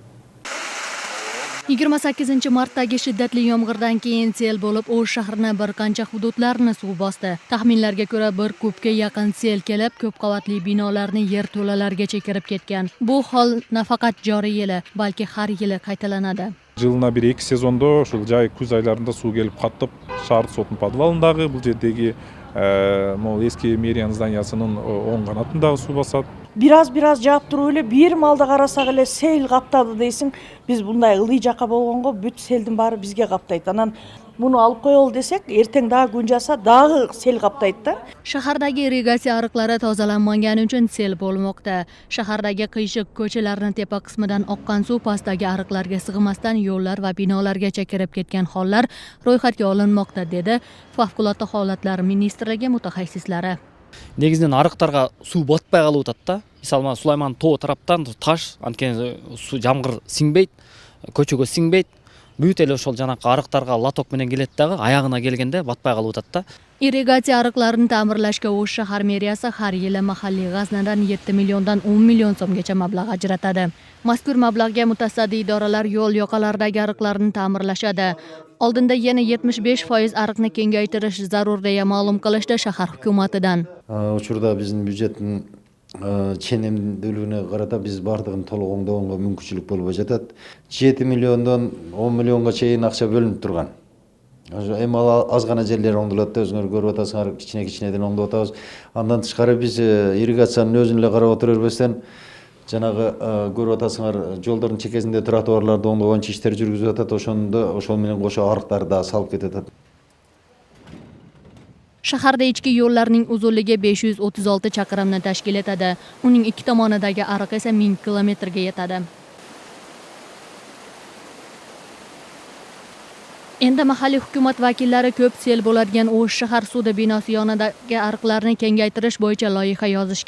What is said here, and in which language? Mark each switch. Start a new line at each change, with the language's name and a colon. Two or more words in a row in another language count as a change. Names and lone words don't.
Uzbek: 28-martdagi shiddatli yomg'irdan keyin sel bo'lib, O'sh shahrini bir qancha hududlarni suv bosdi. Taxminlarga ko'ra, bir kubga yaqin sel kelib, ko'p qavatli binolarni yer to'lalargacha kirib ketgan. Bu hol nafaqat joriy yili, balki har yili qaytalanadi.
Kyrgyz: Жылына 1-2 сезондо ушул жай күз айларында суу келип каттып, шаар сотунун подвалындагы, бул жердеги эски мэриянын зданиясынын оң канатындагы суу басат. Бираз жаап туруп эле бир малды карасак эле сел каптады дейсиң. Биз мындай ылдый жакка болгонго бүт селдин баары бизге каптайт. Анан муну алып коелу десек, эртең дагы күн жаса дагы сел каптайт да.
Uzbek: Shahardagi irrigatsiya ariqlari tozalanmagani uchun sel bo'lmoqda. Shahardagi qiyshiq ko'chalarning tepa qismidan oqqan suv pastdagi ariqlarga sig'masdan yo'llar va binolargacha kirib ketgan hollar ro'yxatga olinmoqda, dedi Favqulodda holatlar ministrligi mutaxassislari.
Kyrgyz: Негизинен арыктарга суу батпай калып атат да. Мисалы Сулайман тоо тараптан таш, анткени суу жамгыр сиңбейт, көчөгө сиңбейт. Бүт эле ошол жанакы арыктарга лоток менен келет дагы, аягына келгенде батпай калып атат да.
Uzbek: Irrigatsiya ariqlarini ta'mirlashga O'sh shahar meriyasi har yili mahalliy g'aznadan 7 milliondan 10 million so'mgacha mablag' ajratadi. Mazkur mablag'ga mutasaddi idoralar yo'l yoqalaridagi ariqlarni ta'mirlashadi. Oldinda yana 75% ariqni kengaytirish zarur deya ma'lum qilishdi shahar hukumatidan.
Kyrgyz: Учурда биздин бюджеттин ченемдүүлүгүнө карата биз бардыгын толук оңдогонго мүмкүнчүлүк болбой жатат. 7 миллиондон 10 миллионго чейин акча бөлүнүп турган. Эми аз гана жерлер оңдолот да, өзүңөр көрүп атасыңар, кичинеден оңдоп атабыз. Андан тышкары биз ирригациянын өзүн эле карап отура бербестен, жанагы көрүп атасыңар, жолдордун чекесинде тротуарларды оңдогончу иштер жүргүзүп атат, ошол менен кошо арыктарды да салып кетет.
Uzbek: Shaharda ichki yo'llarning uzunligi 536 chaqirimni tashkil etadi. Uning ikki tomonidagi ariq esa 1000 kilometrga yetadi. Endi mahalliy hukumat vakillari ko'p sel bo'ladigan O'sh shahar sudi binosi yonidagi ariqlarni kengaytirish bo'yicha loyiha yozishgan.